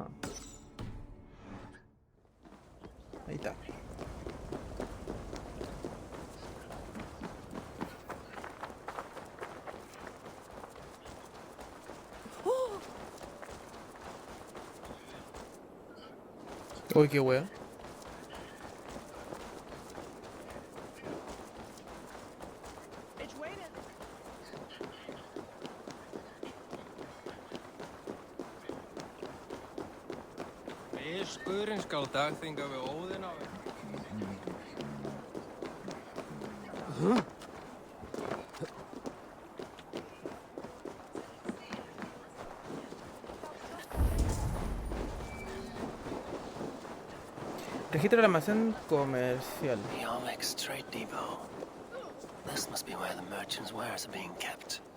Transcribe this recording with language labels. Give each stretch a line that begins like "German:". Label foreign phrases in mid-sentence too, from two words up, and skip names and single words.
Spanish: Ahí está. Uy, qué wea. Skurinn skal dagþinga við Óðinn á Registra el almacén comercial.
English: Jorvik's trade depot. This must be where the merchants' wares are being kept.